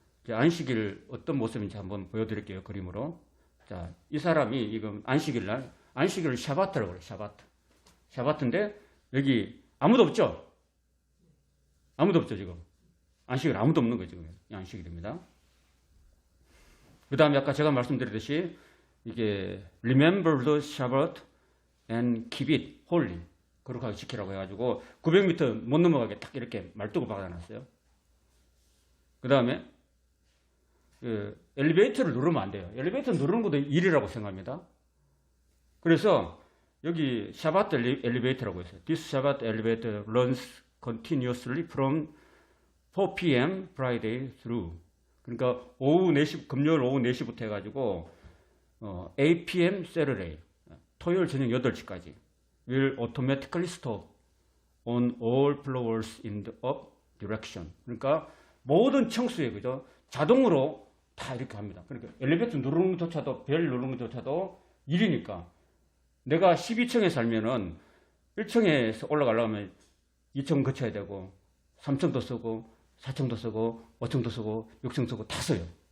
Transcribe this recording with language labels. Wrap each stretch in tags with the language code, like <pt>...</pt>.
<ko>안식일 어떤 모습인지 한번 보여드릴게요. 그림으로. 자, 이 사람이 이건 안식일 날, 안식일을 샤바트라고 그래요. 샤바트. 샤바트인데 여기 아무도 없죠? 아무도 없죠, 지금. 안식일 아무도 없는 거죠, 지금. 이 안식일입니다. 그 다음에 아까 제가 말씀드렸듯이 이게</ko> <en>Remember the Sabbath and keep it holy.</en> <ko>거룩하게 지키라고 해가지고 900m 못 넘어가게 딱 이렇게 말뚝을 박아놨어요. 그 다음에 엘리베이터를 누르면 안 돼요. 엘리베이터 누르는 것도 일이라고 생각합니다. 그래서 여기 샤바트 엘리베이터라고 했어요.</ko> <en>This Shabbat elevator runs continuously from 4 p.m. Friday through.</en> <ko>그러니까 오후 4시, 금요일 오후 4시부터 해가지고 8 p.m. Saturday. 토요일 저녁 8시까지.</ko> <en>will automatically stop on all floors in the up direction.</en> <ko>그러니까 모든 층수에 그죠? 자동으로 다 이렇게 합니다. 그러니까 엘리베이터 누르는 것조차도 벨 누르는 것조차도 일이니까 내가 12층에 살면은 1층에서 올라가려면 2층 거쳐야 되고 3층도 쓰고 4층도 쓰고 5층도 쓰고 6층 쓰고 다 써요.</ko>